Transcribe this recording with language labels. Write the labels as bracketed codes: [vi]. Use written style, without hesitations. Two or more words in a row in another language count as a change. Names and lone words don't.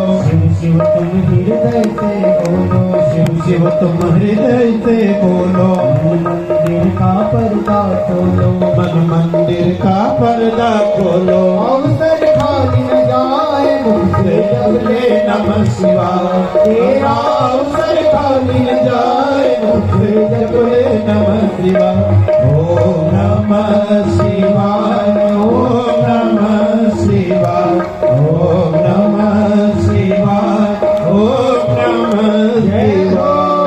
[hi] शिव शिव तुम हृदय से बोलो, शिव शिव तुम हृदय से बोलो। मन मंदिर का पर्दा खोलो, मन मंदिर का पर्दा खोलो। अवसर खाली न जाए, मुख से जप ले [sa] नमः शिवाय। [hi] तेरा अवसर खाली न जाए, मुख से जप ले [sa] नमः शिवाय। ओम नमः शिवाय, ओम नमः शिवाय, ओम नमः शिवाय, ओम नमः शिवाय।